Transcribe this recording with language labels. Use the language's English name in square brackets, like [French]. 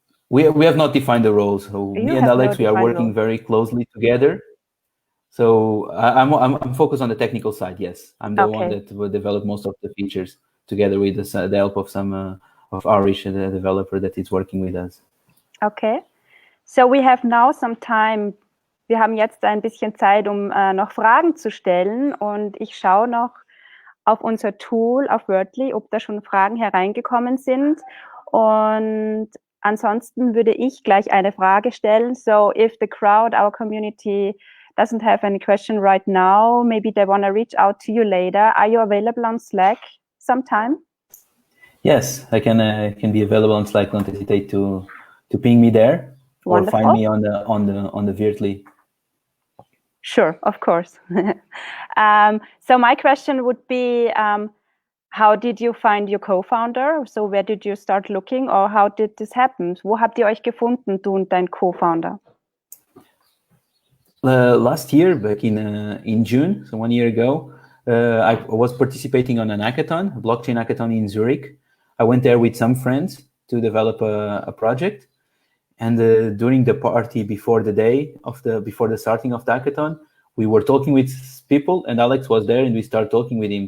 [English] We have not defined the roles. So me and Alex, we are working very closely together. So I'm focused on the technical side. Yes, I'm the one that will develop most of the features together with the help of some of Arish, the developer that is working with us. Okay, so we have now some time. [German] Wir haben jetzt ein bisschen Zeit, um noch Fragen zu stellen, und ich schaue noch auf unser Tool, auf Wordly, ob da schon Fragen hereingekommen sind, und ansonsten würde ich gleich eine Frage stellen. [English] So if the crowd, our community, doesn't have any question right now, maybe they want to reach out to you later. Are you available on Slack sometime? Yes, I can be available on Slack. Don't hesitate to ping me there. Wonderful. Or find me on the Wordly. Sure, of course. So my question would be, how did you find your co-founder? So where did you start looking, or how did this happen? [German] Wo habt ihr euch gefunden, du und dein Co-founder? [English] Last year, back in June, so 1 year ago, I was participating on an hackathon, a blockchain hackathon in Zurich. I went there with some friends to develop a project. And during the party before the starting of the hackathon, we were talking with people, and Alex was there, and we started talking with him.